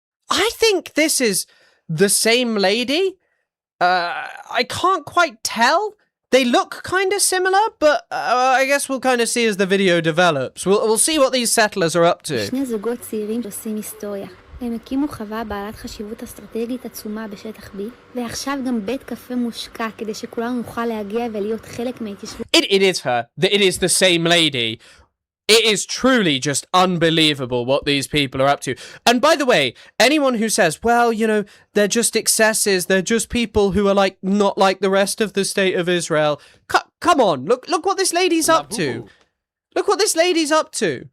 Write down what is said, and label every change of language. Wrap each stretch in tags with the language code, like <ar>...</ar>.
<en>I think this is the same lady. I can't quite tell. They look kind of similar, but I guess we'll kind of see as the video develops. We'll see what these settlers are up to.</en> <he>שני זוגות צעירים שעושים היסטוריה. הם הקימו חווה בעלת חשיבות אסטרטגית עצומה בשטח B, ועכשיו גם בית קפה מושקע כדי שכולנו נוכל להגיע ולהיות חלק מההתיישבות.</he> <en>It is her. It is the same lady. It is truly just unbelievable what these people are up to. And by the way, anyone who says, well, you know, they're just excesses, they're just people who are like not like the rest of the state of Israel. Come on, look what this lady's up to. Look what this lady's up to.</en>